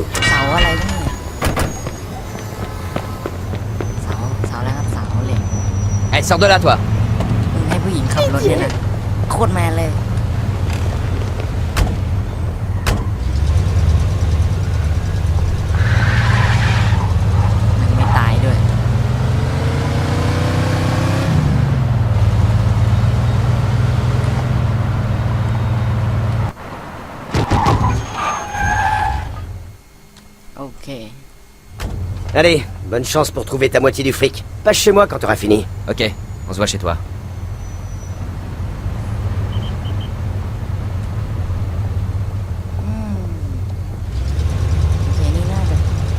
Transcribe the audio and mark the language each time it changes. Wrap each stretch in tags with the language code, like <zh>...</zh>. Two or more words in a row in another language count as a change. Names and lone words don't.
<th>เสาอะไรวะเนี่ยเสาแล้วครับเสาเหล็ก</th> <fr>Allez, sors de là, toi.</fr> <th>มึงให้ผู้หญิงขับรถเนี่ยนะโคตรแมนเลยมันไม่ตายด้วย โอเค</th> <fr>Allez, bonne chance pour trouver ta moitié du fric. Passe chez moi quand t'auras fini. Ok, on se voit chez toi.</fr> <th>โอเคนี่น่าจะจ</th>